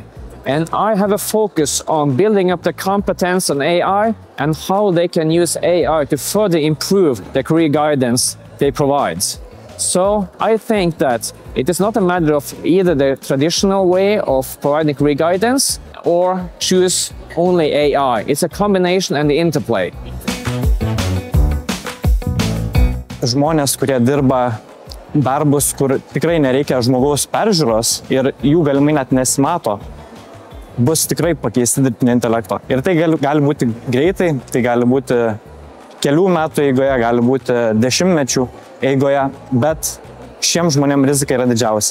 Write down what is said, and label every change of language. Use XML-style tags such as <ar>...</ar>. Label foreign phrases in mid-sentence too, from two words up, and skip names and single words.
<en>And I have a focus on building up the competence on AI and how they can use AI to further improve the career guidance they provide. So I think that it is not a matter of either the traditional way of providing career guidance or choose only AI. It's a combination and the interplay.</en> <lt>Žmonės, kurie dirba darbus, kur tikrai nereikia žmogaus peržiūros ir jų galimai net nesimato, bus tikrai pakeisti dirbtinio intelekto. Ir tai gali būti greitai, tai gali būti kelių metų eigoje, gali būti dešimtmečių eigoje, bet šiems žmonėms rizika yra didžiausia.</lt>